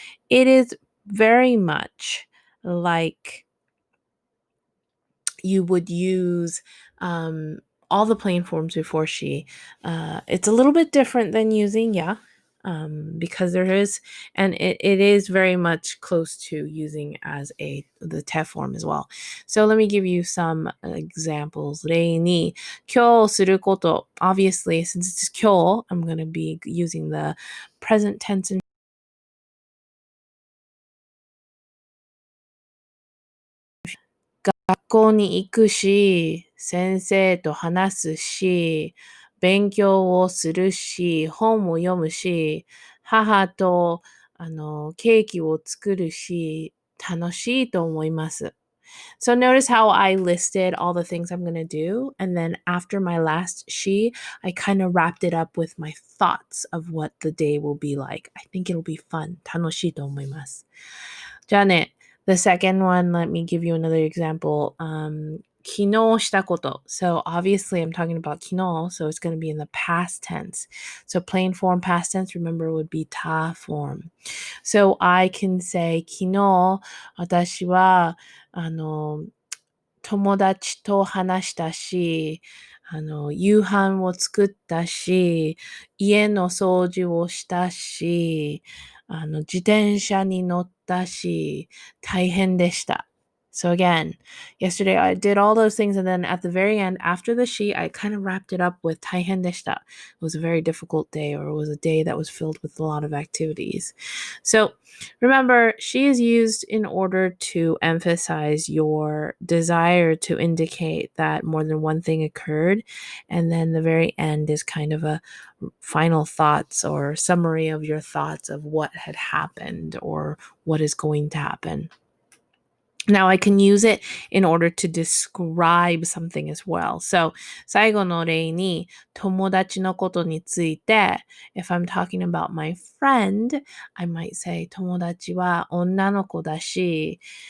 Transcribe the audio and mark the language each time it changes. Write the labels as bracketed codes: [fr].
[en] It is very much like you would use all the plain forms before she. It's a little bit different than using yeah, because there is, and it is very much close to using as the te form as well. So let me give you some examples. [ja] 例に今日すること. Obviously, since it's 今日, I'm going to be using the present tense and 学校に行くし、先生と話すし、勉強をするし、本を読むし、母とケーキを作るし、楽しいと思います。 [en] So notice how I listed all the things I'm going to do, and then after my last she, I kind of wrapped it up with my thoughts of what the day will be like. I think it'll be fun. 楽しいと思います。じゃあね、the second one, let me give you another example. [ja] 昨日したこと. [en] So obviously I'm talking about 昨日, so it's going to be in the past tense. So plain form past tense, remember, would be 他 form. [ja] So I can say 昨日私は友達と話したし、夕飯を作ったし、家の掃除をしたし、自転車に乗ったし、大変でした。 [en] So again, yesterday I did all those things, and then at the very end, after the she, I kind of wrapped it up with 大変でした. It was a very difficult day, or it was a day that was filled with a lot of activities. So remember, she is used in order to emphasize your desire to indicate that more than one thing occurred. And then the very end is kind of a final thoughts or summary of your thoughts of what had happened or what is going to happen. Now I can use it in order to describe something as well. So 最後の例に友達のことについて if I'm talking about my friend, I might say 友達は女の子だし、